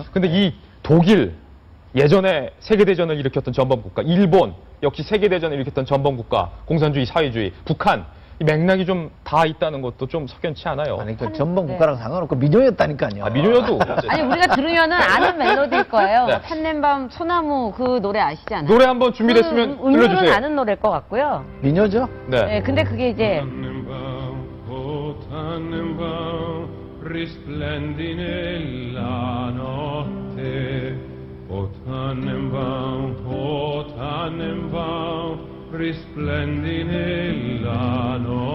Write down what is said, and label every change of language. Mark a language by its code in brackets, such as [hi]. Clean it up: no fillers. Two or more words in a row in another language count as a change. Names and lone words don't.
[ko] 근데 이 독일 예전에 세계대전을 일으켰던 전범국가, 일본 역시 세계대전을 일으켰던 전범국가, 공산주의, 사회주의, 북한 이 맥락이 좀 다 있다는 것도 좀 석연치 않아요. 아니 그 전범 국가랑 상관없고 민요였다니까요. 민요여도 아니 우리가 들으면은 아는 멜로디일 거예요. 네. 산냄밤 소나무 그 노래 아시지 않아요? 노래 한번 준비됐으면 음료는 들려주세요. 아는 노래일 것 같고요. 민요죠? 네. 네, 근데 그게 이제 [it] Tannenbaum, risplendi nella notte. O Tannenbaum, risplendi nella notte.